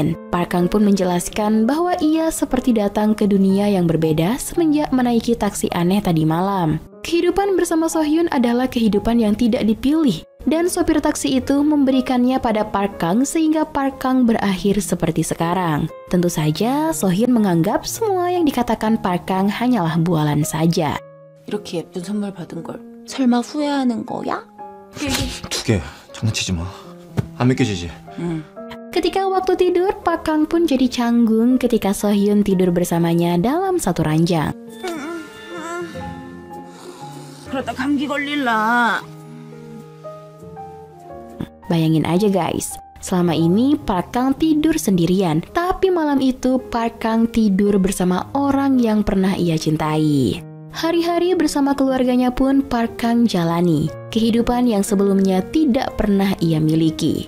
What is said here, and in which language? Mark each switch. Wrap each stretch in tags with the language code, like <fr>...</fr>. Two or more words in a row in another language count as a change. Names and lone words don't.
<id>Park Kang pun menjelaskan bahwa ia seperti datang ke dunia yang berbeda semenjak menaiki taksi aneh tadi malam. Kehidupan bersama Sohyun adalah kehidupan yang tidak dipilih. Dan sopir taksi itu memberikannya pada Park Kang sehingga Park Kang berakhir seperti sekarang. Tentu saja Sohyun menganggap semua yang dikatakan Park Kang hanyalah bualan saja.</id> <ko>이렇게 예쁜 선물 받은 걸 설마 후회하는 거야? 2개 장난치지 마. 안 믿겨지지?</ko> <id>Ketika waktu tidur, Park Kang pun jadi canggung ketika Sohyun tidur bersamanya dalam satu ranjang.</id> <ko>그러다 감기 걸릴라.</ko> <id>Bayangin aja guys, selama ini Park Kang tidur sendirian, tapi malam itu Park Kang tidur bersama orang yang pernah ia cintai. Hari-hari bersama keluarganya pun Park Kang jalani kehidupan yang sebelumnya tidak pernah ia miliki.</id>